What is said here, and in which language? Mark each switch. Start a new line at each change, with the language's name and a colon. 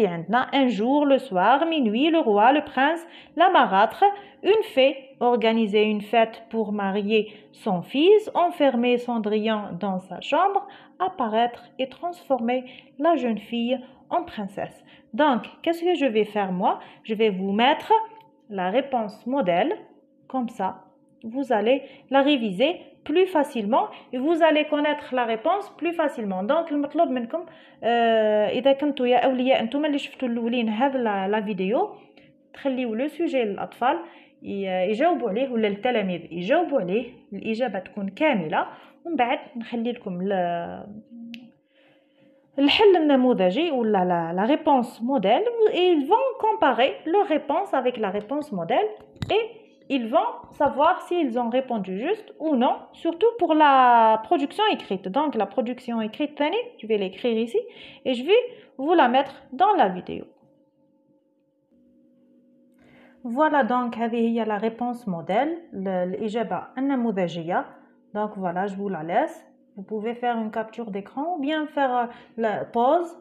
French: Un jour, le soir, minuit, le roi, le prince, la marâtre, une fée organiser une fête pour marier son fils, enfermer Cendrillon dans sa chambre, apparaître et transformer la jeune fille en princesse. Donc, qu'est-ce que je vais faire moi? Je vais vous mettre la réponse modèle, comme ça, vous allez la réviser plus facilement et vous allez connaître la réponse plus facilement.
Arabic: Donc, المطلوب منكم إذا كنتوا يا أولياء أنتم اللي شفتوا الأولين هذا لا فيديو تخليوا لو سوجي للأطفال يجاوبوا عليه ولا التلاميذ يجاوبوا عليه الإجابة تكون كاملة ومن بعد نخلي لكم الحل النموذجي
French: ou la réponse modèle et ils vont comparer leur réponse avec la réponse modèle et ils vont savoir s'ils ont répondu juste ou non, surtout pour la production écrite. Donc la production écrite, je vais l'écrire ici et je vais vous la mettre dans la vidéo. Voilà donc
Arabic: هذه هي
French: la réponse modèle,
Arabic: الإجابة النموذجية.
French: Donc voilà, je vous la laisse. Vous pouvez faire une capture d'écran ou bien faire la pause.